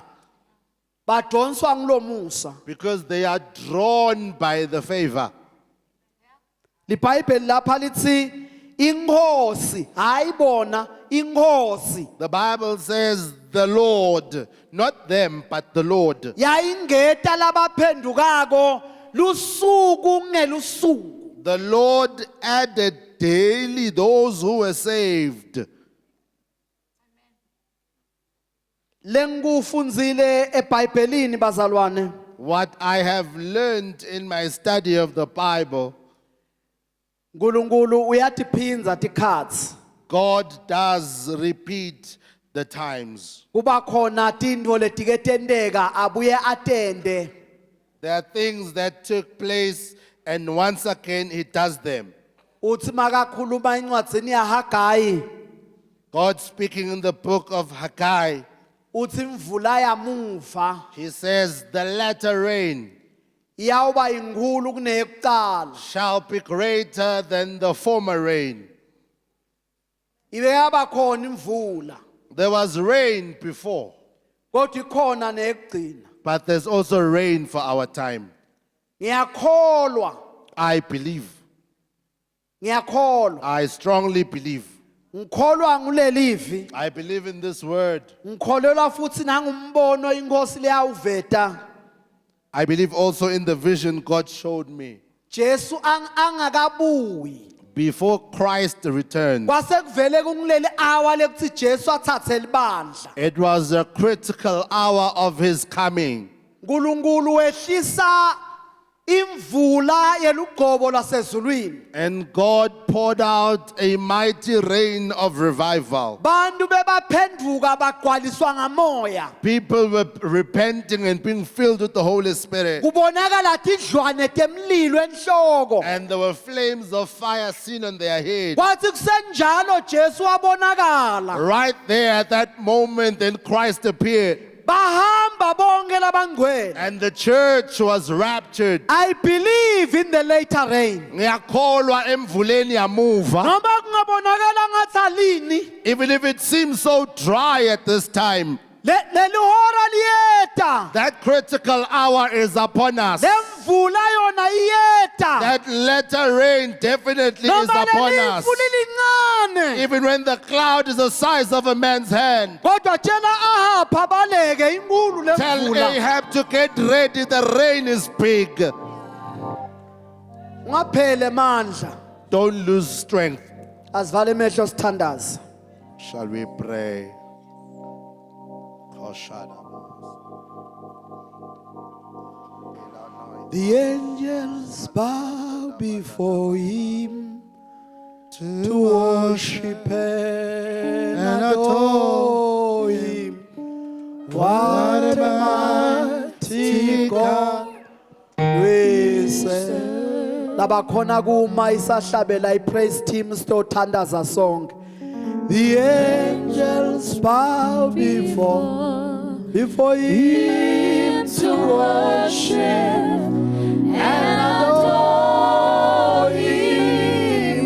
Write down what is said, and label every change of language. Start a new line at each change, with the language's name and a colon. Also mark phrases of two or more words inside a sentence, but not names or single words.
Swati: Badonswa ngulomusa.
English: because they are drawn by the favor.
Swati: LiBhayibheli lapha lithi inkosi hayibona inkosi
English: The Bible says the Lord, not them, but the Lord.
Swati: yayingeta labaphendukako lusuku ngelusuku.
English: The Lord added daily those who were saved.
Swati: Lengufunzile eBhayibhelini bazalwane.
English: What I have learned in my study of the Bible,
Swati: uNkulunkulu uyatiphinza tikhatsi.
English: God does repeat the times.
Swati: Kuba khona tintfo letike tenteka abuye atende.
English: There are things that took place, and once again He does them.
Swati: Uthi makakhuluma incwadzini yaHagayi
English: God speaking in the book of Haggai,
Swati: uthi imvula yamuva
English: He says, the latter rain
Swati: iyawuba inkulu kuneyekucala.
English: shall be greater than the former rain.
Swati: Ibe yaba khona imvula
English: There was rain before,
Swati: kodwa ikhona neyekugcina.
English: but there's also rain for our time.
Swati: Ngiyakholwa,
English: I believe,
Swati: ngiyakholwa.
English: I strongly believe.
Swati: Ngikholwa ngulelivi,
English: I believe in this word.
Swati: ngikholelwa futhi nangumbono inkosi leyawuveta.
English: I believe also in the vision God showed me.
Swati: Jesu angakabuyi.
English: Before Christ returned,
Swati: Kwase kuvele kungileli hour lekuthi Jesu athathe libandla.
English: it was a critical hour of His coming.
Swati: uNkulunkulu wehlisa imvula yelugqobo lasezulwini.
English: And God poured out a mighty rain of revival.
Swati: Bantu bebaphenduka bagcwaliswa ngamoya.
English: People were repenting and being filled with the Holy Spirit.
Swati: Kubonakala tidlwane temlilo enhloko.
English: And there were flames of fire seen on their head.
Swati: Kwathi kusenjalo Jesu wabonakala.
English: Right there at that moment, then Christ appeared.
Swati: Bahamba bonke labangcwele.
English: And the church was raptured. I believe in the later rain.
Swati: Ngiyakholwa emvuleni yamuva. Noma kungabonakala ngathi alini.
English: Even if it seems so dry at this time,
Swati: Lelihora liyeta.
English: that critical hour is upon us.
Swati: Lemvula yona iyeta.
English: That latter rain definitely is
Swati: Noma
English: upon us.
Swati: lelifu lilincane.
English: Even when the cloud is the size of a man's hand.
Swati: Kodwa tshela Ahab abaleke inkulu
English: Tell
Swati: lemvula.
English: Ahab to get ready, the rain is big.
Swati: Ngaphele mandla.
English: Don't lose strength.
Swati: Asivale emehlo sithandaze.
English: Shall we pray? The angels bow before him to worship and adore him. What a mighty God we serve.
Swati: Labakhona kuma isahlabela
English: I-praise team
Swati: sitothandaza song.
English: The angels bow before him to worship and adore him.